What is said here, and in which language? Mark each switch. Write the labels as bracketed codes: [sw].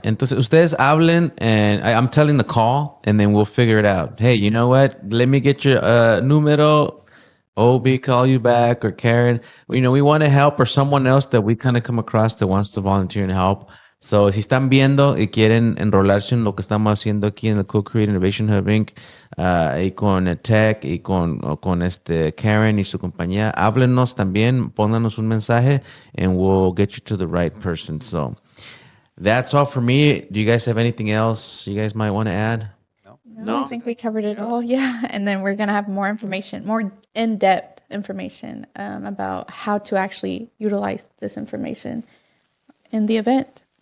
[es] Entonces, ustedes hablen [en] and I'm telling the call and then we'll figure it out. Hey, you know what? Let me get your número. Obee call you back or Karen. You know, we want to help or someone else that we kind of come across that wants to volunteer and help. [es] So, si están viendo y quieren enrolarse en lo que estamos haciendo aquí en el Co-Create Innovation Hub Inc. Y con Tech y con Karen y su compañía, háblenos también, pónganos un mensaje [en] and we'll get you to the right person. So, that's all for me. Do you guys have anything else you guys might want to add? No, I think we covered it all. Yeah. And then we're going to have more information, more in-depth information about how to actually utilize this information in the event.